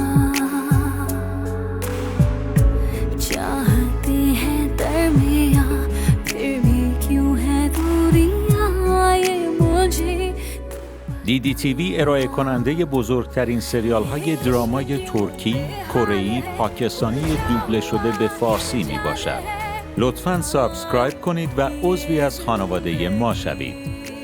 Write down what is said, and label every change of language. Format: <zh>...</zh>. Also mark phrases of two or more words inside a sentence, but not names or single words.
<hi>चाहते हैं दरमियां फिर भी क्यों है दूरियां ये मुझे.</hi> <fa>دیدی تیوی ارائه کننده بزرگترین سریال های درامای ترکی، کره‌ای، پاکستانی دوبله شده به فارسی می باشد. لطفاً سابسکرایب کنید و عضوی از خانواده ما شوید.</fa>